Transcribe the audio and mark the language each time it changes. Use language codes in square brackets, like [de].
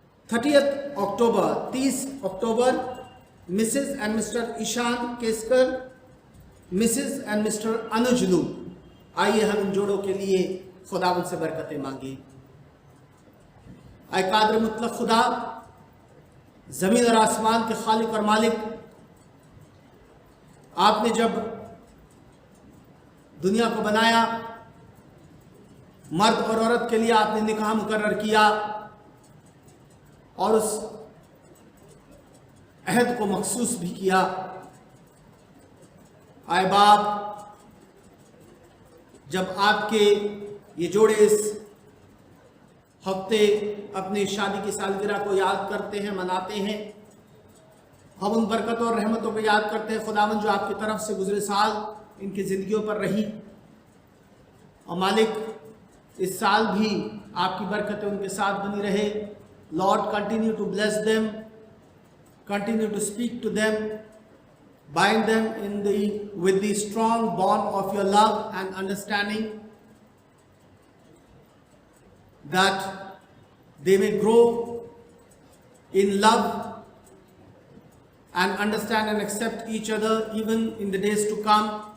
[en] 30th October 30 अक्टूबर Mrs. and Mr. Ishan Keskar, Mrs. and Mr. Anujlu। [hi] आइए हम इन जोड़ों के लिए खुदावंद से बरकतें मांगे। आए कादर मुतलक खुदा, ज़मीन और आसमान के खालिक और मालिक, आपने जब दुनिया को बनाया, मर्द और औरत के लिए आपने निकाह मुकर्रर किया और उस अहद को मखसूस भी किया। आए बाप, जब आपके ये जोड़े इस हफ्ते अपनी शादी की सालगिरह को याद करते हैं, मनाते हैं, हम उन बरकतों और रहमतों को याद करते हैं खुदावन जो आपकी तरफ से गुजरे साल इनकी ज़िंदगियों पर रही। और मालिक, इस साल भी आपकी बरकतें उनके साथ बनी रहे। [en] Lord, continue to bless them, continue to speak to them, bind them with the strong bond of your love and understanding, that they may grow in love and understand and accept each other even in the days to come.